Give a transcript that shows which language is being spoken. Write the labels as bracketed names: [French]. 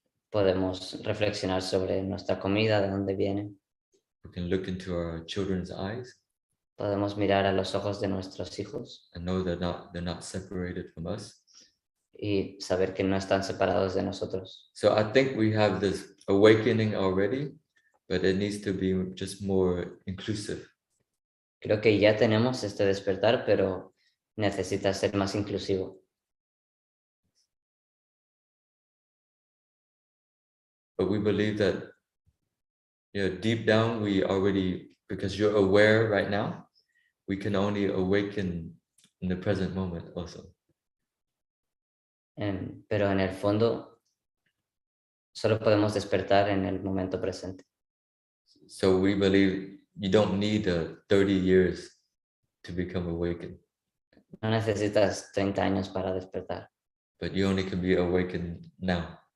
[Spanish] Podemos reflexionar sobre nuestra comida, de dónde viene. [English] We can look into our children's eyes [Spanish] Podemos mirar a los ojos de nuestros hijos [English] and know they're not separated from us. [Spanish] y saber que no están separados de nosotros. [English] So I think we have this awakening already, but it needs to be just more inclusive. [Spanish] Creo que ya tenemos este despertar, pero necesita ser más inclusivo. [English] But we believe that, deep down we already, because you're aware right now, we can only awaken in the present moment also. [Spanish] Pero en el fondo solo podemos despertar en el momento presente. [English] So we believe you don't need 30 years to become awakened, [Spanish] No necesitas 30 años para despertar, [English] but you only can be awakened now.